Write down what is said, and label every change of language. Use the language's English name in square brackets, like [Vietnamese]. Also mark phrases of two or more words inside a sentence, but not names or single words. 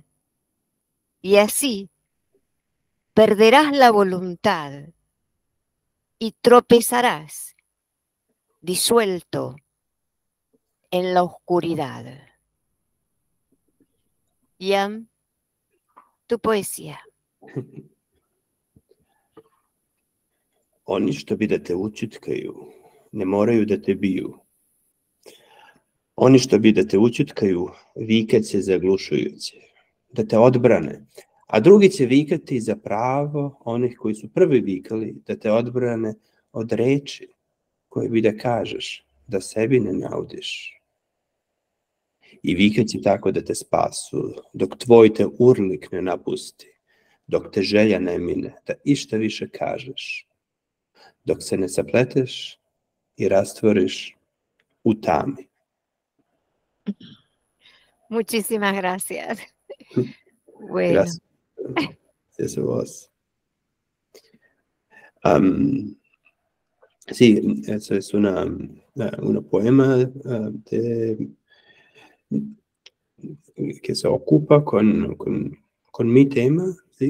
[Spanish] Y así perderás la voluntad y tropezarás disuelto en la oscuridad. Jan, tu poesija. [Serbian] Oni što bi da te učutkaju, ne moraju da te biju. Oni što bi da te učutkaju, vikat će zaglušujuće, da te odbrane, a drugi će vikati za pravo onih koji su prvi vikali, da te odbrane od reči koje bi da kažeš, da sebi ne naudiš. I vikat će tako da te spasu, dok tvoj te urlik ne napusti, dok te želja ne mine, da išta više kažeš, dok se ne zapleteš i rastvoriš u tami. [Spanish] Muchísimas gracias. Bueno. Gracias a vos. Sí, eso es una poema que se ocupa con mi tema, ¿sí?